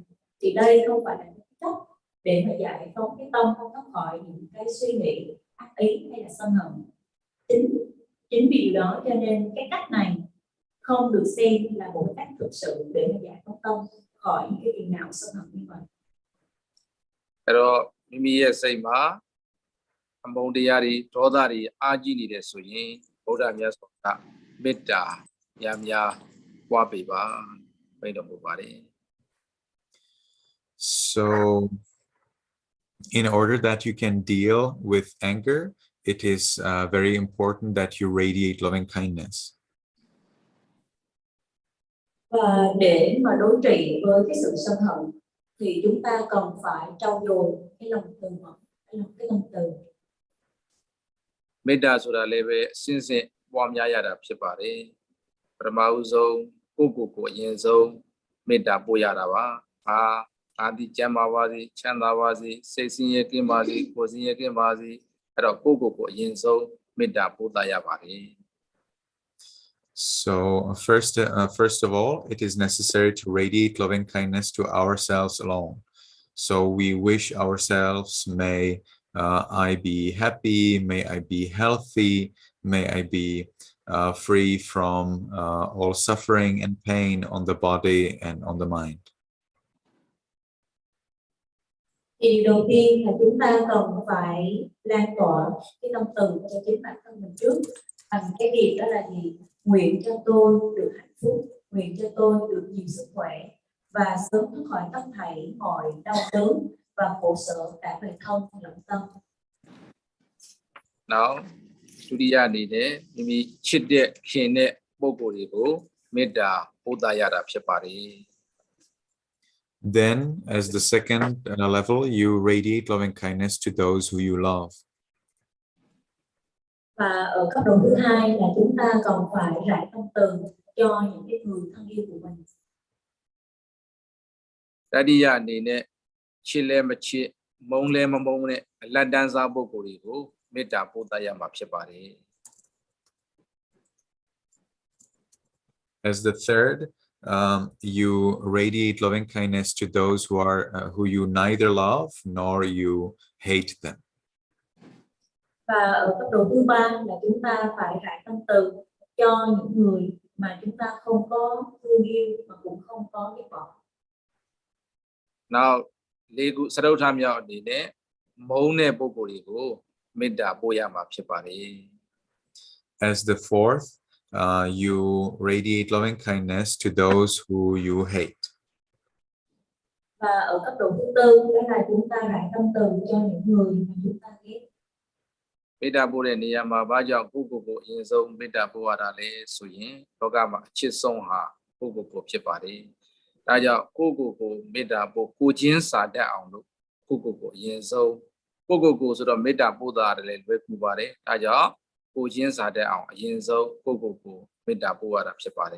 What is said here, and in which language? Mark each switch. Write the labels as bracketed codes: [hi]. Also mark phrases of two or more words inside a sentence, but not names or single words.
[vi] Thì đây không phải là cái cách để mà giải phóng cái tâm không thoát khỏi những cái suy nghĩ ác ý hay là sân hận. Chính vì điều đó cho nên cái cách này không được xem là một cách thực sự để mà giải phóng tâm khỏi những cái phiền não sân hận như vậy. [my] Rồi mimiရဲ့စိတ်မှာအမုန်းတရားတွေဒေါသတွေအာကြီးနေတယ်ဆိုရင်ဗုဒ္ဓမြတ်စွာဘုရားမေတ္တာများများပွားပေးပါမိန့်တော်မူပါတယ် [en] So in order that you can deal with anger, it is very important that you radiate loving kindness. [vi] Và để mà đối trị với cái sự sân hận thì chúng ta cần phải trau dồi cái lòng từ mẫn, cái lòng từ. [my] မေတ္တာဆိုတာလည်းပဲအစဉ်စဉ်ပွားများရတာဖြစ်ပါတယ်ပထမဦးဆုံးကိုယ်အရင်ဆုံးမေတ္တာပို့ရတာပါအာဒီကျမ်းပါပါစေချမ်းသာပါစေစိတ်ဆင်းရဲကင်းပါစေကိုယ်ဆင်းရဲကင်းပါစေအဲ့တော့ကိုယ်အရင်ဆုံးမေတ္တာပို့သရပါတယ် [en] So first of all, it is necessary to radiate loving kindness to ourselves alone. So we wish ourselves, may I be happy, may I be healthy, may I be free from all suffering and pain on the body and on the mind. [vi] Thì điều đầu tiên là chúng ta cần phải lan tỏa cái tâm từ cho chính bản thân mình trước bằng cái việc đó là gì? Nguyện cho tôi được hạnh phúc, nguyện cho tôi được nhiều sức khỏe và sớm thoát khỏi tất thảy mọi đau đớn và khổ sở cả về thân lẫn tâm. [en] Now, [my] ဒုတိယအနေနဲ့မိမိချစ်တဲ့ခင်တဲ့ပုဂ္ဂိုလ်တွေကိုမေတ္တာပို့သရတာဖြစ်ပါတယ် [en] Then, as the second level, you radiate loving kindness to those who you love. [vi] Và ở cấp độ thứ hai là chúng ta cần phải rải tâm từ cho những cái người thân yêu của mình. [my] တတိယအနေနဲ့ချစ်လဲမချစ်မုန်းလဲမမုန်းနဲ့အလတ်တန်းစားပုဂ္ဂိုလ်တွေကိုမေတ္တာပို့သရမှာဖြစ်ပါတယ် [en] As the third, you radiate loving kindness to those who you neither love nor you hate them. [vi] Và ở cấp độ thứ ba là chúng ta phải rải tâm từ cho những người mà chúng ta không có thương yêu mà cũng không có ghét bỏ. [my] Now လေးခုစတုထမြောက်အနေနဲ့မုန်းတဲ့ပုဂ္ဂိုလ်တွေကိုမေတ္တာပို့ရမှာဖြစ်ပါတယ် [en] As the fourth, you radiate loving kindness to those who you hate. [vi] Và ở cấp độ thứ tư đó là chúng ta rải tâm từ cho những người mà chúng ta ghét. [my] မေတ္တာပို့တဲ့နေရာမှာဘာကြောင့်ကိုယ့်ကိုယ်ကိုအရင်ဆုံးမေတ္တာပို့ရတာလဲဆိုရင်လောကမှာအချစ်ဆုံးဟာကိုယ့်ကိုယ်ဖြစ်ပါတယ်ဒါကြောင့်ကိုယ့်ကိုယ်မေတ္တာပို့ကိုချင်းစာတတ်အောင်လို့ကိုယ့်ကိုယ်အရင်ဆုံးကိုယ့်ကိုယ်ဆိုတော့မေတ္တာပို့တာလည်းလွယ်ကူပါတယ်ဒါကြောင့်ကိုချင်းစာတတ်အောင်အရင်ဆုံးကိုယ့်ကိုယ်မေတ္တာပို့ရတာဖြစ်ပါတယ်